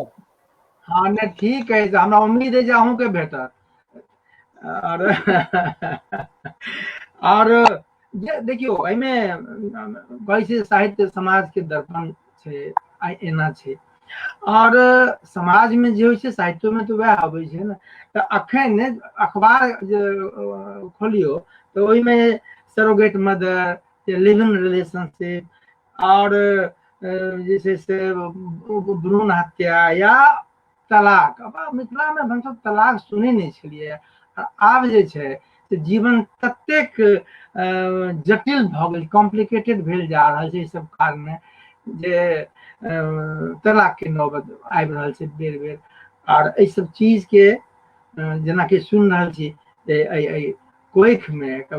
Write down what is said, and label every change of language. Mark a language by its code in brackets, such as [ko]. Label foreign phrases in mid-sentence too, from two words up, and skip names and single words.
[mai] हाँ नहीं ठीक है हमरा उम्मीद है जे अहूँ के भेटत और देखियो एहिमे कहै छै साहित्य समाज के दर्पण छै एना छै और समाज में जे होइ छै साहित्य में तो वह आबै छै ने तऽ अखन अखबार जे खोलियो तऽ ओहिमे [en] surrogate mother living relationship [mai] और जे छै से भ्रूण हत्या या तलाक अब मिथिला में हमसब तलाक सुनै नहीं छलिए आब जे छै से जीवन ततेक जटिल भऽ गेल कॉम्प्लिकेटेड भेल जा रहल छै सब कारणे जे तलाक के नौबत आबि रहल छै बेर बेर और एहि सब चीज के जेना कि सुनि रहल छी कोइख में एकर